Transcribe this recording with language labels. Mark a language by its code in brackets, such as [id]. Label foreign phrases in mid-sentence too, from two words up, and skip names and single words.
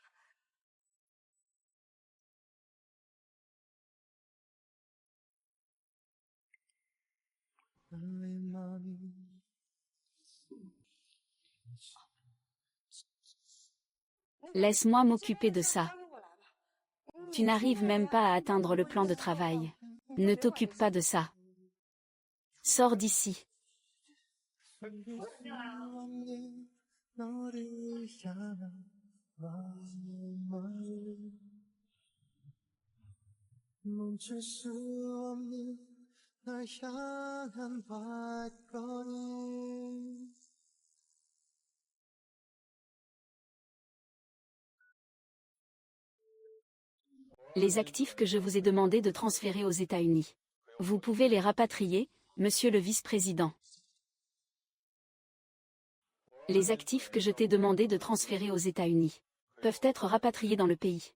[fr] Laisse-moi m'occuper de ça. Tu n'arrives même pas à atteindre le plan de travail. Ne t'occupe pas de ça. Sors d'ici. [ko] 너를 향한 마음을 멈출 수 없는 널 향한 발걸음. [fr] Les actifs que je vous ai demandé de transférer aux États-Unis. Vous pouvez les rapatrier, monsieur le vice-président. Les actifs que je t'ai demandé de transférer aux États-Unis peuvent être rapatriés dans le pays.